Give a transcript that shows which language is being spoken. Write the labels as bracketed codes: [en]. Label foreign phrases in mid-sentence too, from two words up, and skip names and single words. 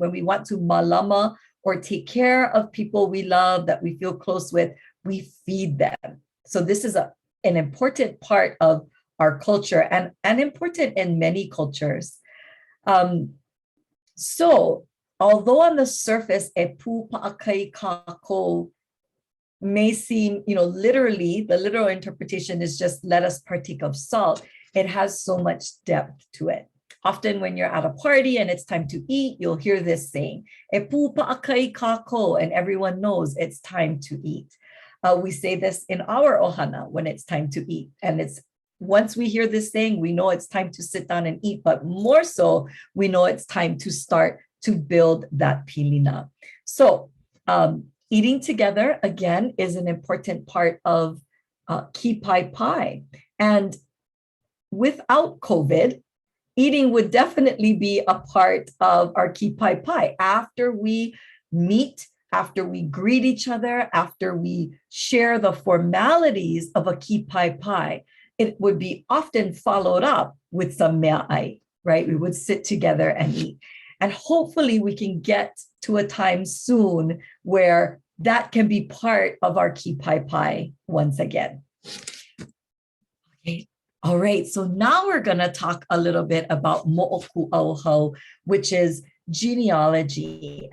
[en] When we want to malama or take care of people we love, that we feel close with, we feed them. So this is an important part of our culture, and important in many cultures. So although on the surface, [haw] e pū paʻakai kākou [en] may seem, literally, the literal interpretation is just let us partake of salt. It has so much depth to it. Often when you're at a party and it's time to eat, you'll hear this saying, [haw] e pū paʻakai kākou, [en] and everyone knows it's time to eat. We say this in our ohana when it's time to eat. And it's once we hear this saying, we know it's time to sit down and eat, but more so, we know it's time to start to build that pilina. So eating together, again, is an important part of Kipaepae. And without COVID, eating would definitely be a part of our Kipaepae. After we meet, after we greet each other, after we share the formalities of a Kipaepae, it would be often followed up with some meaʻai, right? We would sit together and eat. And hopefully we can get to a time soon where that can be part of our Kipaepae once again. Okay. All right, so now we're going to talk a little bit about Moʻokūʻauhau, which is genealogy.